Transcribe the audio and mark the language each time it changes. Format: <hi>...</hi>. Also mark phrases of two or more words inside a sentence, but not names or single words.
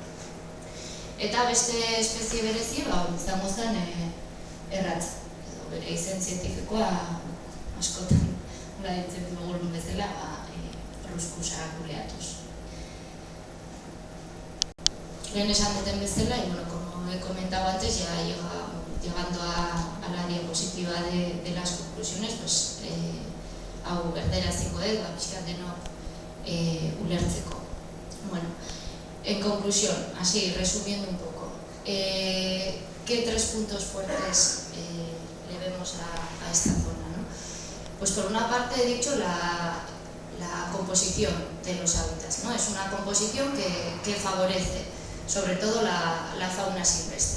<eu>Eta beste espezie berezi, izango zen erratza. Bere izen zientifikoa askotan nola ditzen dugun bezala, ruskusa kuleatuz. Lehen esan duten bezala,</eu> <es>como he comentado antes, ya llegando a la diapositiva de las conclusiones, pues</es> <eu>hau berderaziko dut, pixkat denok ulertzeko.</eu> <es>Bueno, en conclusión, así, resumiendo un poco, ¿qué tres puntos fuertes le vemos a esta zona? Pues por una parte he dicho la composición de los hábitats, ¿no? Es una composición que favorece sobre todo la fauna silvestre.</es>